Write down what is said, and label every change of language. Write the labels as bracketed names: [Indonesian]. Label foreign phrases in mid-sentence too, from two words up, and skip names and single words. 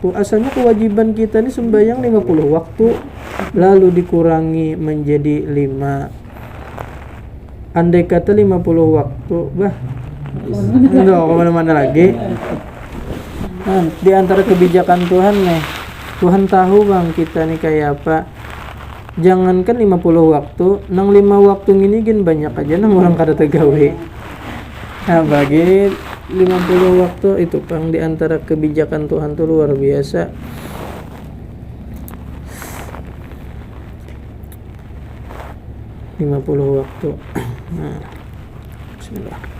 [Indonesian] Asalnya kewajiban kita ini sembahyang 50 waktu, lalu dikurangi menjadi 5. Andai kata 50 waktu, enggak kemana-mana lagi. [Banjar] Nah, di antara kebijakan Tuhan nih, Tuhan tahu bang kita nih kayak apa. Jangankan 50 waktu, nang 5 waktu ini gin banyak aja nang orang kada tegawe. Nah, bagi 50 waktu itu bang, di antara kebijakan Tuhan tuh luar biasa. [Indonesian] Lima 50 waktu. Nah, bismillah.